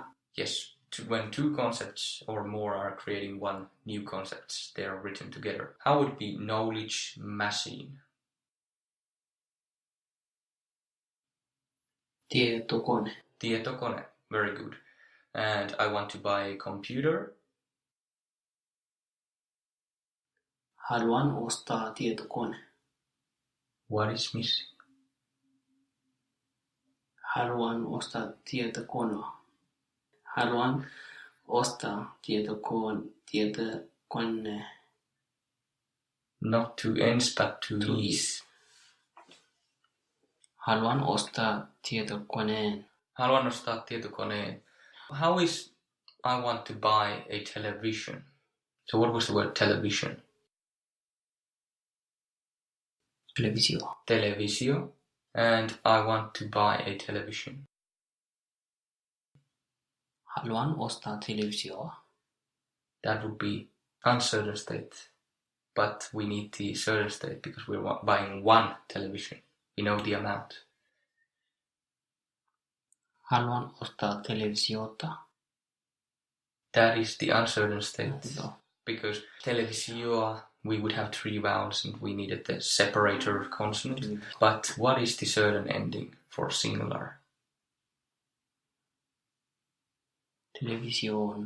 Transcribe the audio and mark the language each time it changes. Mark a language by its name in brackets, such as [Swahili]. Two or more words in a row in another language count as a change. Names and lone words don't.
[English] Yes, when two concepts or more are creating one new concept, they are written together. How would it be knowledge machine? [Finnish] Tietokone. Tietokone. [English] Very good. And I want to buy a computer. [Finnish] Haluan ostaa tietokone. [English] What is missing? [Finnish] Haluan ostaa tietokonea. Haluan ostaa tietokone. [English] Not two N's, but two E's. [Finnish] Haluan ostaa tietokoneen. Haluan ostaa tietokoneen. [English] How is I want to buy a television? So what was the word television? [Finnish] Televisio. Televisio. [English] And I want to buy a television. [Finnish] Haluan ostaa televisioa. [English] That would be uncertain state. But we need the certain state because we're buying one television. We know the amount. [Finnish] Haluan ostaa televisiota. [English] That is the uncertain state. No. Because televisio, we would have three vowels and we needed the separator consonant. But what is the certain ending for singular? [Finnish] Television.